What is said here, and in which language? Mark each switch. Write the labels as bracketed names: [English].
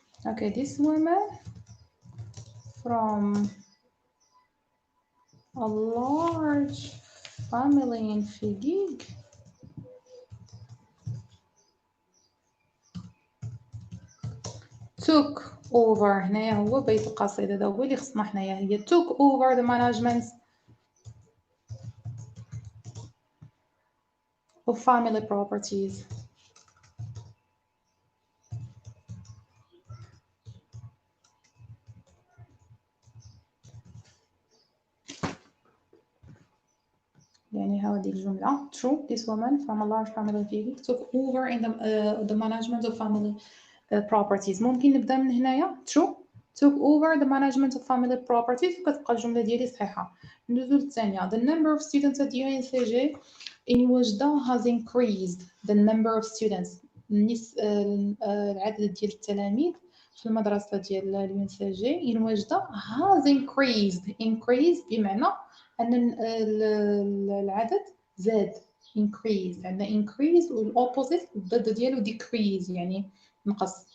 [English] Okay, this woman from a large family in Figig took over. [Arabic] هنايا هو بيت القصيدة، هذا هو اللي خصنا حنايا، هي [English] took over the management of family properties. [Arabic] يعني هذه الجملة true. [English] This woman from a large family in Figig took over in the management of family properties. [Arabic] ممكن نبدأ من هنايا [English] true took over the management of family properties [Arabic] وكتبقى الجملة ديالي صحيحة. ندوزو للثانية. [English] The number of students at UNCG in Oujda has increased. The number of students [Arabic] العدد ديال التلاميذ في المدرسة ديال اليونسيجي in وجدة [English] has increased [Arabic] بمعنى أن العدد زاد. [English] increase عندنا increase [Arabic] والopposite الضد ديالو decrease يعني نقص.